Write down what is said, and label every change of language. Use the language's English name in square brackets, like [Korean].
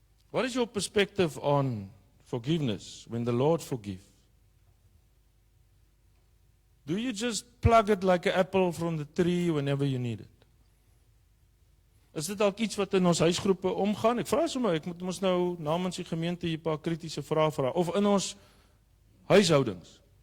[English] What is your perspective on forgiveness when the Lord forgive? Do you just plug it like an apple from the tree whenever you need it? [Afrikaans] Is dit dalk iets wat in ons huisgroepe omgaan? Ek vra sommer, ek moet ons nou namens die gemeente hier 'n paar kritiese vrae vra, of in ons huishoudings.